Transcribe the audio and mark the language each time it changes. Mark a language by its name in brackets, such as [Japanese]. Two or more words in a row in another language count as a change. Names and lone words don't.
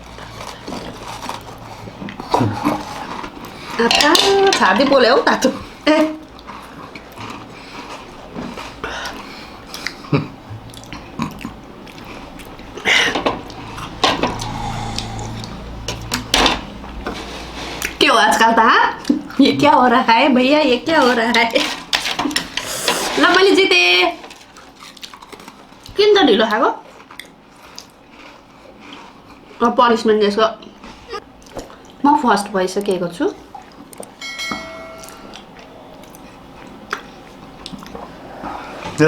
[Nepali] छाती पोल्यो हौ तातो। ए क्या हो आजकल त? [Hindi] ये क्या हो रहा है भैया, ये क्या हो रहा है? [Nepali] ल मैले जितेँ। किन त ढिलो खाएको? पनिसमेन्ट यसको म फर्स्ट भइसकेको छु। ल